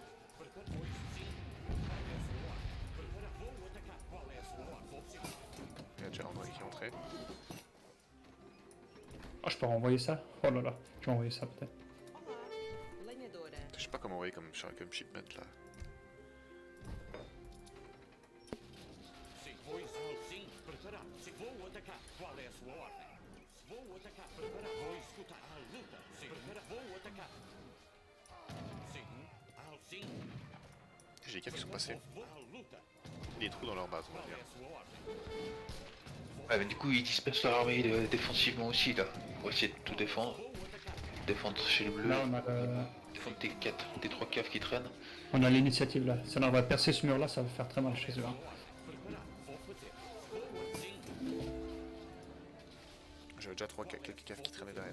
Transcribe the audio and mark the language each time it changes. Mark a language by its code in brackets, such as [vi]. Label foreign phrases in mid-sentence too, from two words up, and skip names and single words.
[fr] Il y a déjà André qui est entré. Ah, je peux renvoyer ça? Oh là là, je vais envoyer ça peut-être. [pt] Olá, lenhadora. [fr] Je sais pas comment envoyer comme shipment là. [pt] Sim, sim, preparado. Se vou atacar, qual é a sua ordem? Se vou atacar, preparado. Vou escutar a luta. Sim, preparado. Vou atacar. Sim, sim. [fr] J'ai des caves qui sont passés. [pt] Vou à luta. [fr] Des trous dans leur base, on va [pt] Qual é [fr] dire. [pt] a sua ordem? [fr] Ouais, mais du coup, ils dispersent leur armée défensivement aussi là, pour essayer de tout défendre. Défendre chez le bleu, Là on a défendre des 3 caves qui traînent. on a l'initiative là. Si on va percer ce mur là, ça va faire très mal chez eux. Hein. J'avais déjà quelques caves qui traînaient derrière.